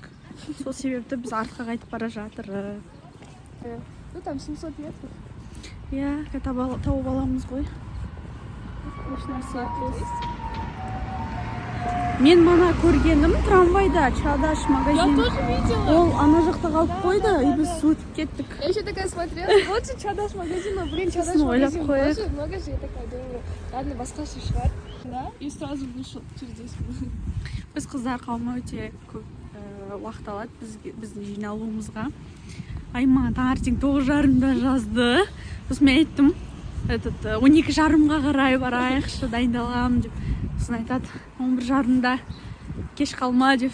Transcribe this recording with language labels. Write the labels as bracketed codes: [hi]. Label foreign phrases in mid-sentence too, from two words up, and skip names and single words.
[kk] Сол себепті біз артқа қайтып бара жатырмыз. [ru] Ну там 700 метров. [kk] Иә, тауып аламыз ғой. Мен мана көргенім трамвайда Чадаш магазин. [ru] Я тоже видела. [kk] Ол ана жақта қалып қойды, и біз өтіп кеттік. [ru] Я еще такая смотрела, вот же Чадаш магазин, но блин, Чадаш Ну, магазин, Оля, боже, много же, я такая думаю, ладно, [kk] басқа шығар. Да? [ru] И сразу вышел через 10 минут. [kk] Біз қыздар қауымы өте көп уақыт алады біздің жиналуымызға. Айман таңертең 9:30-да жазды. Сосын мен айттым, 12:30-ға қарай барайықшы, дайындалам деп. Сосын айтады, 11:30-да кеш қалма деп.